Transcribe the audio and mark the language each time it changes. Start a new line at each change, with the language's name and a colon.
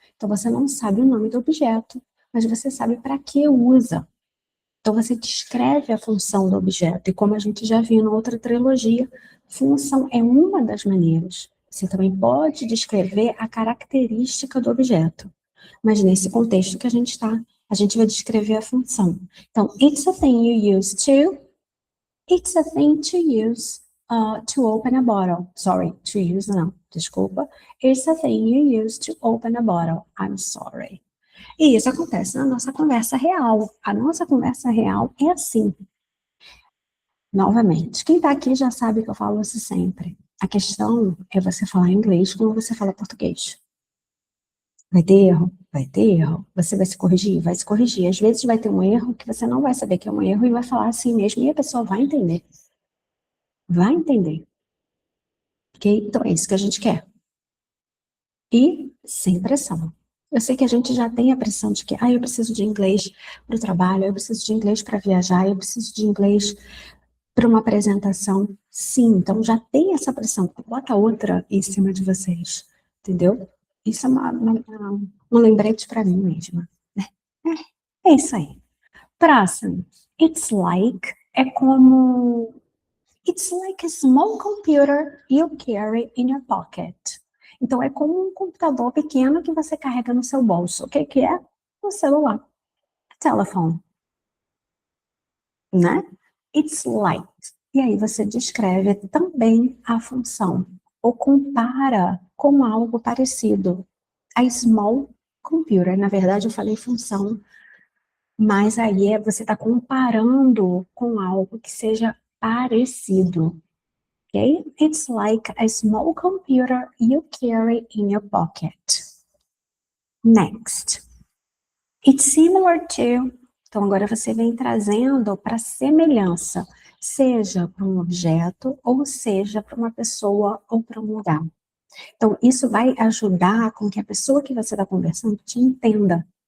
Portuguese: Então, você não sabe o nome do objeto, mas você sabe para que usa. Então, você descreve a função do objeto. E como a gente já viu na outra trilogia, função é uma das maneiras. Você também pode descrever a característica do objeto. Mas nesse contexto que a gente está, a gente vai descrever a função. Então,
English: it's a thing you use to. It's a thing to use to open a bottle. Sorry, to use
Portuguese: não, desculpa.
English: It's a thing you use to open a bottle. I'm sorry.
Portuguese: E isso acontece na nossa conversa real. A nossa conversa real é assim. Novamente, quem está aqui já sabe que eu falo isso sempre. A questão é você falar inglês como você fala português. Vai ter erro? Vai ter erro. Você vai se corrigir? Vai se corrigir. Às vezes vai ter um erro que você não vai saber que é um erro e vai falar assim mesmo e a pessoa vai entender. Vai entender. Ok? Então é isso que a gente quer. E sem pressão. Eu sei que a gente já tem a pressão de que, eu preciso de inglês para o trabalho, eu preciso de inglês para viajar, eu preciso de inglês para uma apresentação. Sim, então já tem essa pressão. Bota outra em cima de vocês, entendeu? Isso é um lembrete para mim mesma. É isso aí. Próximo.
English: It's like
Portuguese: é como...
English: It's like a small computer you carry in your pocket.
Portuguese: Então, é como um computador pequeno que você carrega no seu bolso. O que que é? O celular. Telephone. Né?
English: It's like.
Portuguese: E aí você descreve também a função. Ou compara com algo parecido.
English: A small computer.
Portuguese: Na verdade, eu falei função. Mas aí você está comparando com algo que seja parecido.
English: Okay? It's like a small computer you carry in your pocket. Next. It's similar to.
Portuguese: Então, agora você vem trazendo para semelhança, seja para um objeto, ou seja para uma pessoa ou para um lugar. Então, isso vai ajudar com que a pessoa que você está conversando te entenda.